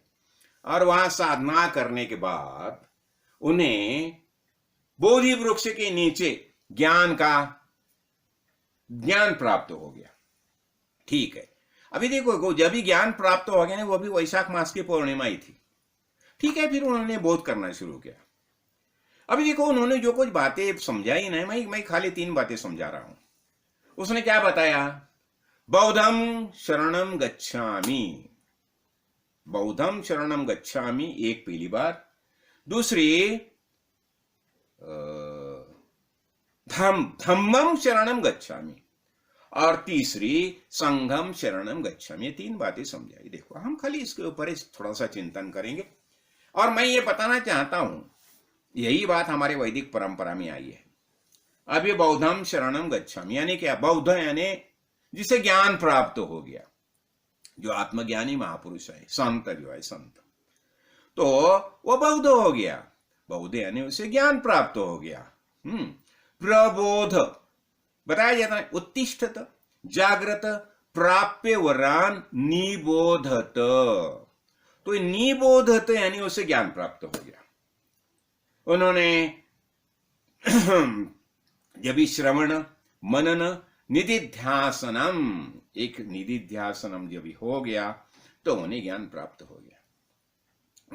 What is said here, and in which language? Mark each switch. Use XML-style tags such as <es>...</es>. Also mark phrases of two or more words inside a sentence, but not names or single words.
<hi>और वहां साधना करने के बाद उन्हें बोधि वृक्ष के नीचे ज्ञान प्राप्त हो गया। ठीक है, अभी देखो जब भी ज्ञान प्राप्त हो गया ना, वो भी वैशाख मास की पूर्णिमा ही थी। ठीक है, फिर उन्होंने बोध करना शुरू किया। अभी देखो उन्होंने जो कुछ बातें समझाई ना, मैं खाली 3 बातें समझा रहा हूं। उसने क्या बताया?</hi> <pi>बौद्धम शरणम गच्छामि, बौद्धम शरणम गच्छामि</pi> <hi>एक पहली बार, दूसरी</hi> <pi>धम्मम शरणम गच्छामि,</pi> <hi>और तीसरी</hi> <pi>संघम शरणम गच्छामि।</pi> <hi>ये 3 बातें समझाई। देखो हम खाली इसके ऊपर थोड़ा सा चिंतन करेंगे, और मैं ये बताना चाहता हूं, यही बात हमारे वैदिक परंपरा में आई है। अब ये</hi> <pi>बौद्धम शरणम गच्छामि</pi> <hi>यानी क्या? बौद्ध यानी जिसे ज्ञान प्राप्त हो गया, जो आत्मज्ञानी महापुरुष है, संत जो है, संत, तो वो बौद्ध हो गया। बौद्ध यानी उसे ज्ञान प्राप्त हो गया। प्रबोध बताया जाता है,</hi> <sa>उत्तिष्ठत, जागृत, प्राप्य वरान, निबोधत।</sa> <hi>तो निबोधत यानी उसे ज्ञान प्राप्त हो गया। उन्होंने जब श्रवण, मनन, निधिध्यासनम, एक निधिध्यासनम जब हो गया तो उन्हें ज्ञान प्राप्त हो गया।</hi>